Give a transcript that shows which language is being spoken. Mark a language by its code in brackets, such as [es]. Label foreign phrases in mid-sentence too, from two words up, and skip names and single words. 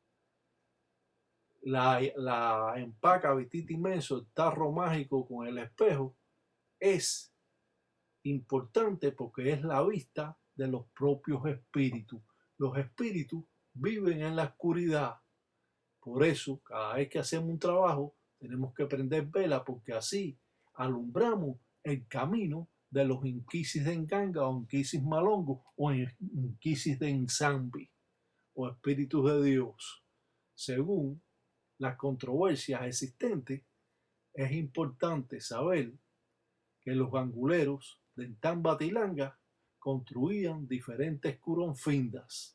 [es] La empaca vititi mensu, el tarro mágico con el espejo, es importante porque es la vista de los propios espíritus. Los espíritus viven en la oscuridad. Por eso, cada vez que hacemos un trabajo, tenemos que prender vela, porque así alumbramos el camino de los inquisis de Enganga o inquisis malongo o inquisis de Nzambi o espíritus de Dios. Según las controversias existentes, es importante saber que los ganguleros de Ntambatilanga construían diferentes curonfindas.